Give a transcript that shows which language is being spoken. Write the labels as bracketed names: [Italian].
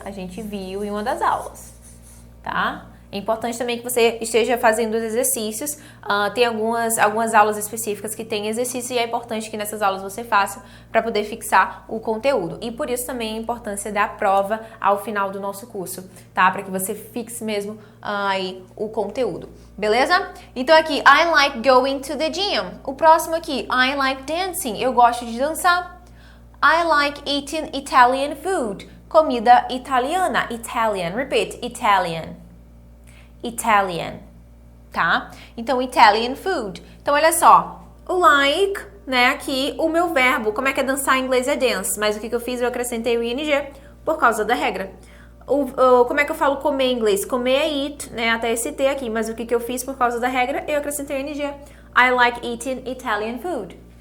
[Portuguese] A gente viu em uma das aulas, tá? É importante também que você esteja fazendo os exercícios. Tem algumas aulas específicas que tem exercício e é importante que nessas aulas você faça para poder fixar o conteúdo. E por isso também a importância da prova ao final do nosso curso, tá? Para que você fixe mesmo aí o conteúdo. Beleza? Então aqui, [English] I like going to the gym. [Portuguese] O próximo aqui, [English] I like dancing. [Portuguese] Eu gosto de dançar. [English] I like eating Italian food. [Portuguese] Comida italiana. Italian. Repeat. Italian. Italian. Tá? Então, Italian food. Então, olha só. O like, né? Aqui, o meu verbo. Como é que é dançar em inglês é dance. Mas o que eu fiz? Eu acrescentei o ing por causa da regra. Como é que eu falo comer em inglês? Comer é eat, né? Até esse T aqui. Mas o que eu fiz por causa da regra? Eu acrescentei o ing. [English] I like eating Italian food.